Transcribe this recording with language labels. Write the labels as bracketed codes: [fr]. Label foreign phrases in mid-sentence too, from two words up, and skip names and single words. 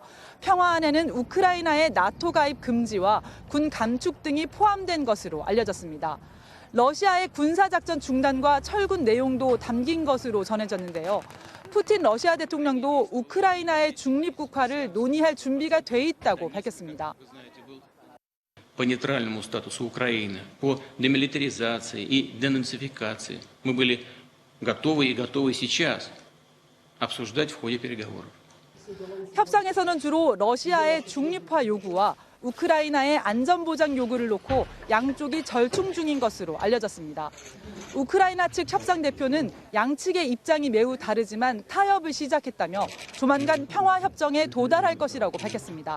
[ko] 평화안에는 우크라이나의 나토 가입 금지와 군 감축 등이 포함된 것으로 알려졌습니다. 러시아의 군사작전 중단과 철군 내용도 담긴 것으로 전해졌는데요. 푸틴 러시아 대통령도 우크라이나의 중립국화를 논의할 준비가 돼 있다고 밝혔습니다. [ru] По нейтральному статусу Украины, по демилитаризации и денацификации мы были готовы и готовы сейчас обсуждать в ходе переговоров. [ko] 협상에서는 주로 러시아의 중립화 요구와 우크라이나의 안전보장 요구를 놓고 양쪽이 절충 중인 것으로 알려졌습니다. 우크라이나 측 협상 대표는 양측의 입장이 매우 다르지만 타협을 시작했다며 조만간 평화협정에 도달할 것이라고 밝혔습니다.